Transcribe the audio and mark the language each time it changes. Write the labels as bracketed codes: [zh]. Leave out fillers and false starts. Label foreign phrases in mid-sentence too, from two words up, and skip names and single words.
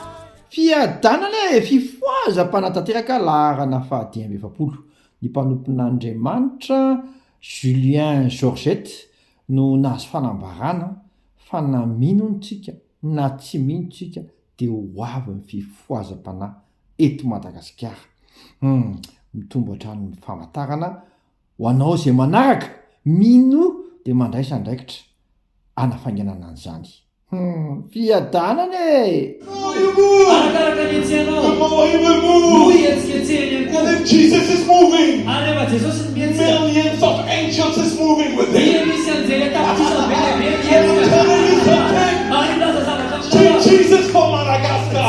[mg] Fiadanana fifoazam-panatanteraka laharana fahadiam-efapolo ny mpanompon'Andriamanitra Julien Georgette no nahazo fanambarana fa na minontsika na tsy minontsika dia ho avy ny fifoazam-panahy eto Madagasikara. Mitombo hatrany ny famantarana ho anao izay manaraka mino dia mandray sandraikitra anafainganana an'izany. Fiadanana e! [en] And if Jesus is moving, millions of angels is moving with him. Jesus for Madagascar.